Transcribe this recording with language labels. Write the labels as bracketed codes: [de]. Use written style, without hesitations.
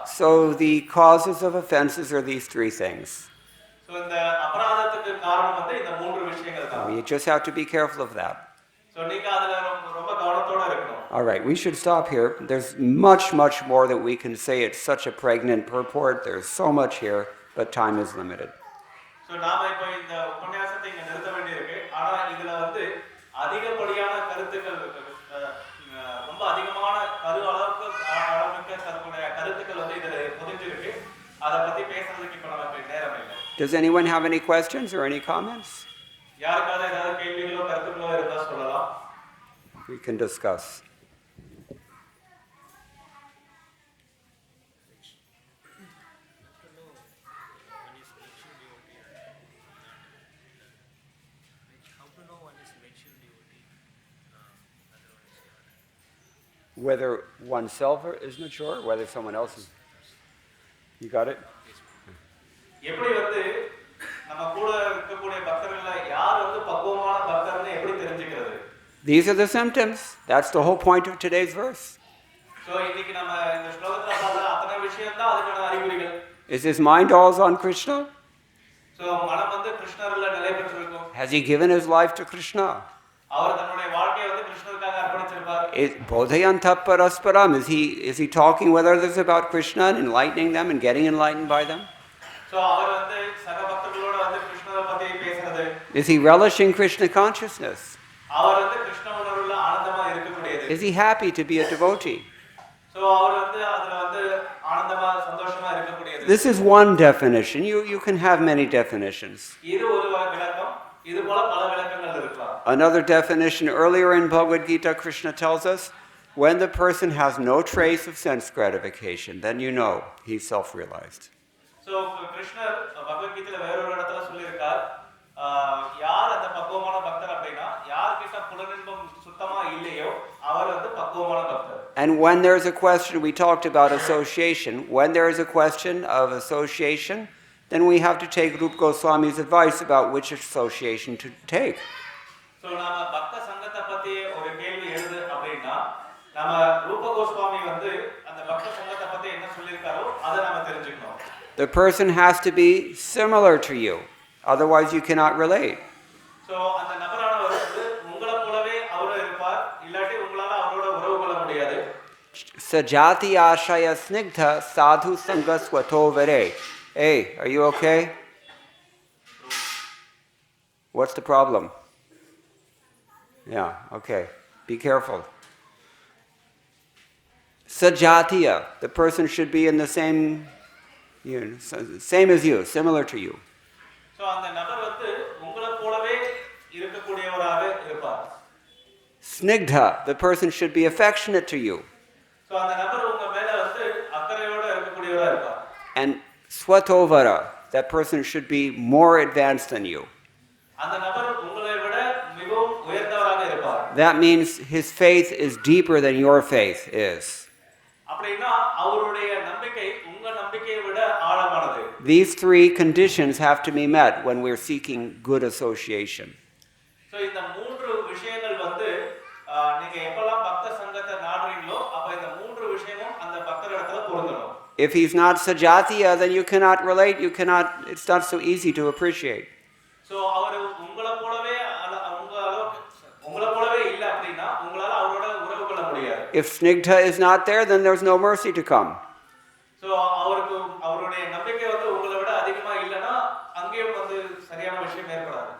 [en] So the causes of offenses are these three things. [ta] So இந்த அபராதத்துக்கு காரணம் வந்து இந்த மூன்று விஷயங்கள் தான். [en] You just have to be careful of that. [ta] So நீங்க அதுல ரொம்ப கவனத்தோட இருக்கணும். [en] All right, we should stop here. There's much more that we can say. It's such a pregnant purport. There's so much here, but time is limited. [ta] So நாம இப்போ இந்த உபன்யாசத்தை இங்க நிறுத்த வேண்டியிருக்கு. ஆனா இதுல வந்து அதிகப்படியான கருத்துக்கள் ரொம்ப அதிகமான அளவுக்கு ஆழமிக்க கருத்துக்கள் வந்து இதுல பொதிஞ்சிருக்கு. அதை பத்தி பேசுறதுக்கு இப்போ நமக்கு நேரம் இல்லை. [en] Does anyone have any questions or any comments? [ta] யாருக்காவது ஏதாவது கேள்விகளோ கருத்துக்களோ இருந்தா சொல்லலாம். [en] We can discuss. Whether oneself is mature, whether someone else is. You got it? [ta] எப்படி வந்து நம்ம கூட இருக்கக்கூடிய பக்தர்கள்ல யார் வந்து பக்குவமான பக்தர்னு எப்படி தெரிஞ்சுக்கிறது? [en] These are the symptoms. That's the whole point of today's verse. [ta] So இன்னைக்கு நம்ம இந்த ஸ்லோகத்துல பார்த்த அத்தனை விஷயம் தான் அதுக்கான அறிகுறிகள். [en] Is his mind always on Krishna? [ta] So மனம் வந்து கிருஷ்ணர்ல நிலை பெற்றிருக்கும். [en] Has he given his life to Krishna? [ta] அவர் தன்னுடைய வாழ்க்கையை வந்து கிருஷ்ணருக்காக அர்ப்பணிச்சிருப்பார். [sa] Bodhayanta parasparam. [en] Is he talking with others about Krishna and enlightening them and getting enlightened by them? [ta] So அவர் வந்து சக பக்தர்களோட வந்து கிருஷ்ணரை பத்தி பேசுறது. [en] Is he relishing Krishna consciousness? [ta] அவர் வந்து கிருஷ்ண உணர்வுல ஆனந்தமா இருக்கக்கூடியது. [en] Is he happy to be a devotee? [ta] So அவர் வந்து அதுல வந்து ஆனந்தமா சந்தோஷமா இருக்கக்கூடியது. [en] This is one definition. You can have many definitions. [ta] இது ஒரு விளக்கம். இது போல பல விளக்கங்கள் இருக்கலாம். [en] Another definition earlier in Bhagavad Gita, Krishna tells us, when the person has no trace of sense gratification, then you know he's self-realized. [ta] So கிருஷ்ணர் பகவத்கீதையில வேற ஒரு இடத்துல சொல்லியிருக்கார், யார் அந்த பக்குவமான பக்தர் அப்படின்னா யார்கிட்ட புலனின்பம் சுத்தமா இல்லையோ அவர் வந்து பக்குவமான பக்தர். [en] And when there's a question, we talked about association, when there is a question of association, then we have to take Rupa Goswami's advice about which association to take. [ta] So நாம பக்த சங்கத்தை பத்தி ஒரு கேள்வி எழுது அப்படின்னா நாம ரூப கோஸ்வாமி வந்து அந்த பக்த சங்கத்தை பத்தி என்ன சொல்லியிருக்காரோ அதை நாம தெரிஞ்சுக்கணும். [en] the person has to be similar to you. Otherwise, you cannot relate. [ta] So அந்த நபரானவர் வந்து உங்களை போலவே அவரும் இருப்பார், இல்லாட்டி உங்களால அவரோட உறவு கொள்ள முடியாது. [sa] Sajati ashaya snigdha sadhu sanga swato vare. [en] Hey, are you okay? What's the problem? Yeah, okay. Be careful. Sajatiya, the person should be in the same, same as you, similar to you. [ta] So அந்த நபர் வந்து உங்களை போலவே இருக்கக்கூடியவராக இருப்பார். [en] Snigdha, the person should be affectionate to you. [ta] So அந்த நபர் உங்க மேல வந்து அக்கறையோட இருக்கக்கூடியவரா இருப்பார். [en] And swatovara, that person should be more advanced than you. [ta] அந்த நபர் உங்களை விட மிகவும் உயர்ந்தவராக இருப்பார். [en] That means his faith is deeper than your faith is. [ta] அப்படினா அவருடைய நம்பிக்கை உங்க நம்பிக்கையை விட ஆழமானது. [en] These three conditions have to be met when we're seeking good association. [ta] So இந்த மூன்று விஷயங்கள் வந்து நீங்க எப்பலாம் பக்த சங்கத்தை நாடுறீங்களோ அப்ப இந்த மூன்று விஷயமும் அந்த பக்தரிடத்துல பொருந்தணும். [en] If he's not sajatiya, then you cannot relate, it's not so easy to appreciate. [ta] So அவர் உங்களை போலவே இல்ல அப்படினா உங்களால அவரோட உறவு கொள்ள முடியாது. [en] If snigdha is not there, then there's no mercy to come. [ta] So அவருடைய நம்பிக்கை வந்து உங்களை விட அதிகமா இல்லனா அங்கேயும் வந்து சரியான விஷயம் ஏற்படாது.